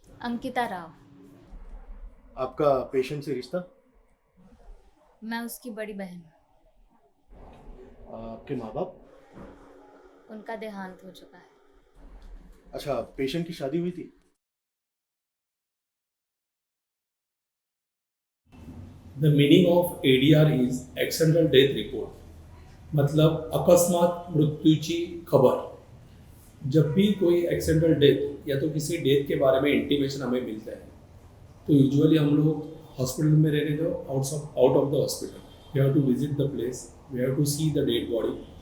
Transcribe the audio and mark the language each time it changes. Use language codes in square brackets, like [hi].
[hi] अंकिता राव। आपका पेशेंट से रिश्ता? मैं उसकी बड़ी बहन। आपके माँ बाप? उनका देहांत हो चुका है। अच्छा, पेशेंट की शादी हुई थी? [en] The meaning of ADR is accidental death report, [mr] मतलब अकस्मात मृत्यूची खबर। [hi] जब भी कोई एक्सीडेंटल डेथ या तो किसी डेथ के बारे में इंटीमेशन हमें मिलता है तो यूजुअली हम लोग हॉस्पिटल में रहने दो, [en] Out of the hospital we have to visit the place, we have to see the dead body.